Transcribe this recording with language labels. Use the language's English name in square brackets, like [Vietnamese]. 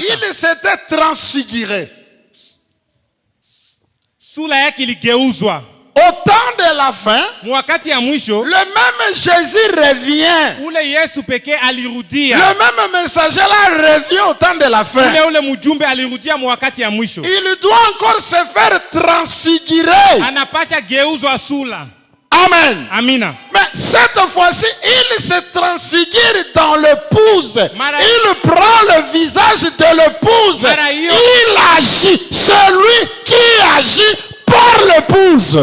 [French] il s'était transfiguré. [Swahili] sura yake iligeuzwa. [French] Au temps de la fin, [Swahili] Wakati ya mwisho, [French] le même Jésus revient. [Swahili] ule Yesu pekee alirudia. [French] Le même messager là revient au temps de la fin. [Swahili] Ule mjumbe alirudia wakati ya mwisho. [French] Il doit encore se faire transfigurer. [Swahili] Anapasha geuzwa sura. Amen. Amina. [French] Mais cette fois-ci, il se transfigure dans l'épouse. [Swahili] Mara- [French] Il prend le visage de l'épouse. [Swahili] Mara- [French] Il agit. Celui qui agit par l'épouse.